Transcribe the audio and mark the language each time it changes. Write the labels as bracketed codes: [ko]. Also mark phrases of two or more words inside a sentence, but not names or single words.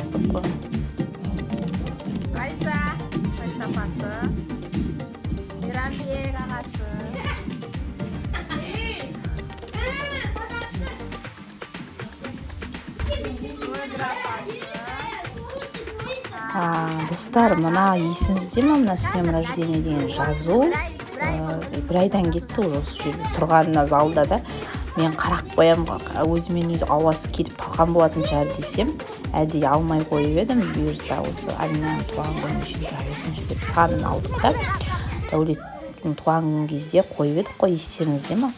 [kk] Райса апасы, Мейрамбек ағасы. Достар, мына есіңізде ме, мына [ru] с днем рождения [kk] деген жазу бір айдан кетті уже осы жерде тұрғанына залда да. Мен қарап қоям, өзімен өзі ауасы кетіп талқан болатын шығар десем, әдейі алмай қойып едім, бұйырса осы Алинаның туған күніне шейін тұра берсінші деп санын алдық та. Дәулеттің туған күн кезде қойып едік қой, естеріңізде ма?